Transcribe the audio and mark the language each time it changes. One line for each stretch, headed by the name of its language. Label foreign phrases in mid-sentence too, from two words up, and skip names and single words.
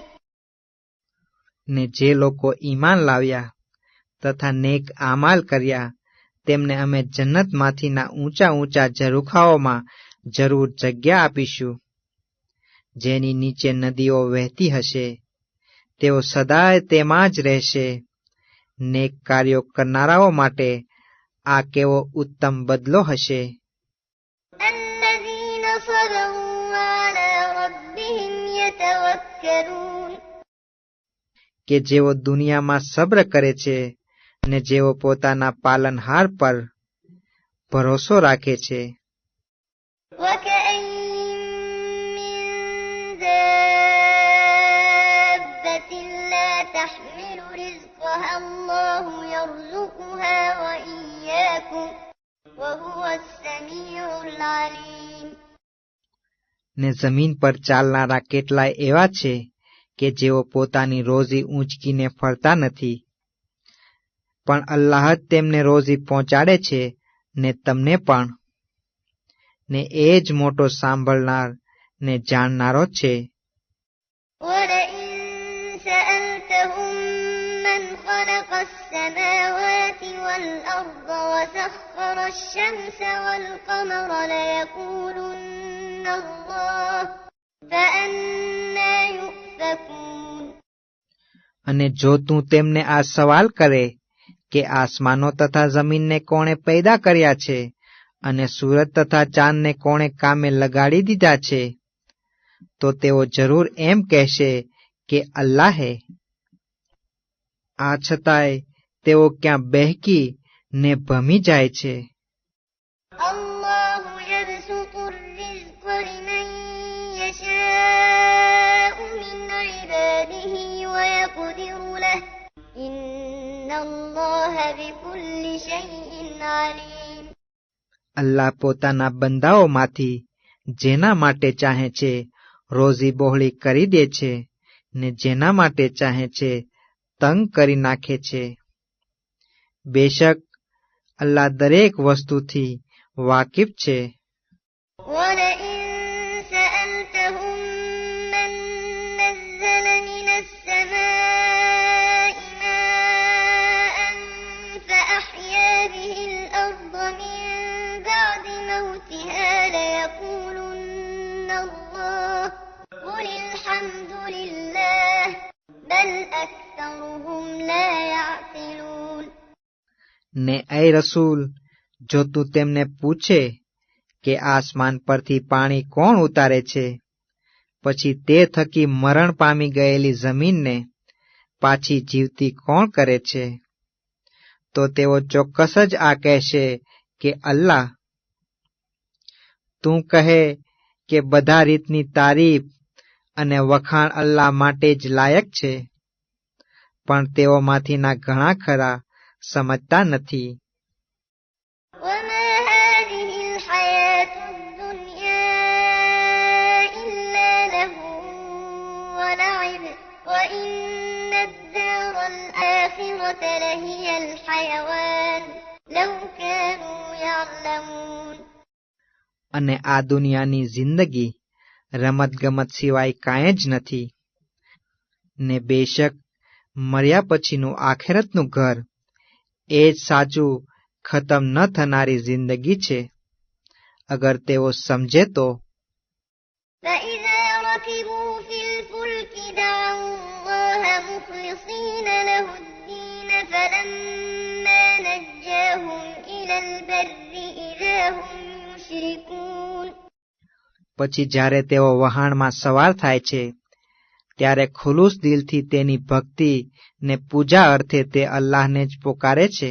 Gujarati: ને જે લોકો ઈમાન લાવ્યા તથા નેક આમાલ કર્યા તેમને અમે જન્નતમાંથીના ઊંચા ઊંચા ઝરૂખાઓમાં જરૂર જગ્યા આપીશું, જેની નીચે નદીઓ વહેતી હશે. તેઓ સદાય તેમાં જ રહેશે. નેક કાર્યો કરનારાઓ માટે આ કેવો ઉત્તમ બદલો હશે.
Arabic: الذين صبروا وعلى ربهم يتوكلون.
Gujarati: કે જેઓ દુનિયામાં સબ્ર કરે છે ને જેઓ પોતાના પાલનહાર પર ભરોસો રાખે છે.
Arabic: وكأين من دابة لا تحمل رزقها الله يرزقها وإياكم وهو السميع العليم.
Gujarati: ને જમીન પર ચાલનારા કેટલાય એવા છે કે જેઓ પોતાની રોજી ઊંચકીને ફરતા નથી, પણ અલ્લાહ જ તેમને રોજી પહોંચાડે છે ને તમને પણ, ને એ જ મોટો સાંભળનાર ને જાણનારો છે.
Arabic: ولئن سألتهم من خلق السماوات والأرض وسخر الشمس والقمر ليقولن الله فأنى يؤفكون.
Gujarati: અને જો તું તેમને આ સવાલ કરે કે આસમાનો તથા જમીનને કોણે પેદા કર્યા છે અને સૂરજ તથા ચાંદને કોણે કામે લગાડી દીધા છે, તો તેઓ જરૂર એમ કહેશે કે અલ્લાહે. આ છતાંય તેઓ ક્યાં બહેકી ને ભમી જાય છે.
Arabic: الله يبسط الرزق لمن يشاء من عباده ويقدر له إن الله بكل شيء عليم.
Gujarati: અલ્લાહ પોતાના બંદાઓમાંથી જેના માટે ચાહે છે રોજી બહોળી કરી દે છે, ને જેના માટે ચાહે છે તંગ કરી નાખે છે. બેશક અલ્લાહ દરેક વસ્તુથી વાકિફ છે.
Arabic: ولئن سألتهم من نزل من السماء ماء فأحيا به الأرض من بعد موتها ليقولن الله قل الحمد لله بل أكثرهم لا يعقلون.
Gujarati: ને એ રસૂલ, જો તું તેમને પૂછે કે આસમાન પરથી પાણી કોણ ઉતારે છે, પછી તે થકી મરણ પામી ગયેલી જમીનને પાછી જીવતી કોણ કરે છે, તો તેઓ ચોક્કસ જ આ કહેશે કે અલ્લાહ. તું કહે કે બધા રીતની તારીફ અને વખાણ અલ્લાહ માટે જ લાયક છે, પણ તેઓમાંથીના ઘણા ખરા સમજતા નથી.
Arabic: وما هذه الحياة الدنيا إلا لهو ولعب وإن الدار الآخرة لهي الحيوان لو كانوا يعلمون
Gujarati: અને આ દુનિયાની જિંદગી રમતગમત સિવાય કાંઈ જ નથી, ને બેશક મર્યા પછીનું આખેરતનું ઘર એ જ સાચું ખતમ ન થનારી જિંદગી છે. અગર તેઓ સમજે તો.
Arabic: فإذا ركبوا في الفلك دعوا الله مخلصين له الدين فلما نجاهم إلى البر إذا هم يشركون
Gujarati: પછી જ્યારે તેઓ વહાણમાં સવાર થાય છે ત્યારે ખુલૂસ દિલથી તેની ભક્તિ ને પૂજા અર્થે તે અલ્લાહને જ પોકારે છે.